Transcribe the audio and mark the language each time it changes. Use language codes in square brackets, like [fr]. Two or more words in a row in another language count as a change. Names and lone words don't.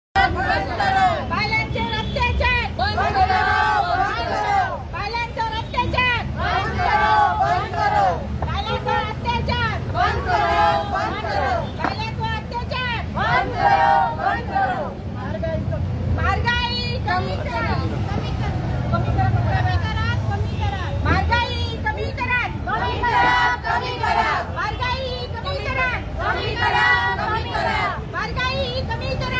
[kok] बायलांचे अत्याचार बंद करो, बायलांचे अत्याचार बंद करो, बायलांचे अत्याचार बंद करो, बायलांचे अत्याचार बंद करो, महागाई कमी करा, महागाई कमी करा, महागाई कमी करा, महागाई कमी